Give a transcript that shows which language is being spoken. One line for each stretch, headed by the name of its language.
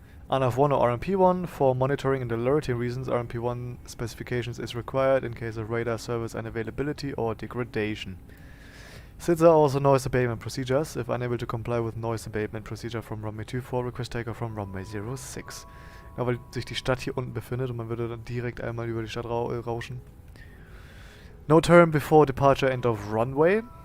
English: RNF1 or RMP1 for monitoring and alerting reasons. RMP1 specifications is required in case of radar service unavailability or degradation. SIDS are also noise abatement procedures. If unable to comply with noise abatement procedure from runway 24, request takeoff from runway 06.
German: Ja, weil sich die Stadt hier unten befindet und man würde dann direkt einmal über die Stadt rauschen.
English: No turn before departure end of runway.